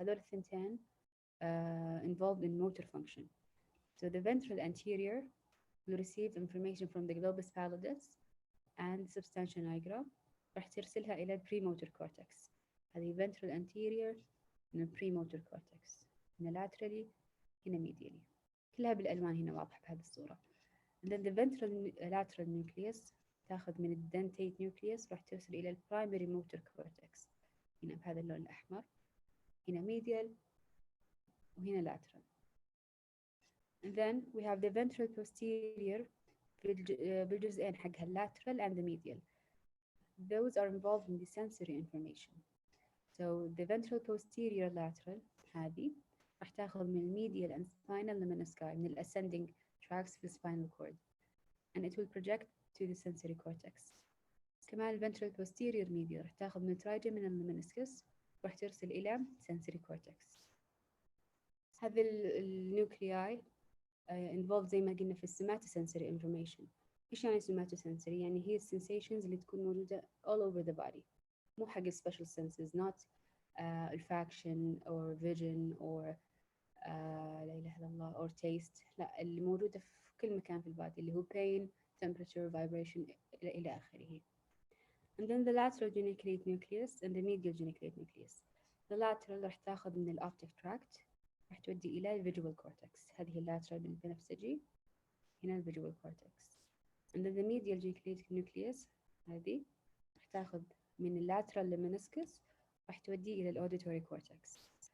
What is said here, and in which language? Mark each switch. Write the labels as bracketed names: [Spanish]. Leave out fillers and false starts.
[Arabic] هذول الثنتين [English] involved in motor function. So the ventral anterior will receive information from the globus pallidus and substantia nigra [Arabic] راح ترسلها إلى [English] premotor cortex. [Arabic] هذه ventral anterior من premotor cortex. هنا laterally هنا medially. كلها بالألوان هنا واضحة بهذه الصورة. [English] And then the ventral lateral nucleus [Arabic] تاخذ من [English] الdentate nucleus [Arabic] راح ترسل إلى [English] primary motor cortex. [Arabic] هنا بهذا اللون الأحمر. هنا medial وهنا lateral. [English] And then we have the ventral posterior [Arabic] بالجزئين حقها [English] lateral and the medial. Those are involved in the sensory information. So the ventral posterior lateral [Arabic] هذه راح تاخذ من [English] medial and spinal lemnisci من ascending tracts في spinal cord and it will project to the sensory cortex. [Arabic] كمان ventral posterior medial راح تاخذ من trigeminal meniscus راح ترسل إلى sensory cortex. هذه النيوكلياي involved زي ما قلنا في somatosensory information. إيش يعني somatosensory؟ يعني هي الsensations اللي تكون موجودة all over the body. مو حق [English] special senses, not olfaction or vision or [Arabic] لا إله إلا الله [English] or taste. [Arabic] لا، اللي موجودة في كل مكان في البادي اللي هو pain, temperature, vibration إلى آخره. [English] And then the lateral geniculate nucleus and the medial geniculate nucleus. [Arabic] The lateral راح تاخذ من الoptic tract راح تودي إلى visual cortex. هذه اللاترال بالبنفسجي هنا visual cortex. And then the medial geniculate nucleus هذه راح تاخذ من اللاترال meniscus راح تودي إلى الاuditory cortex.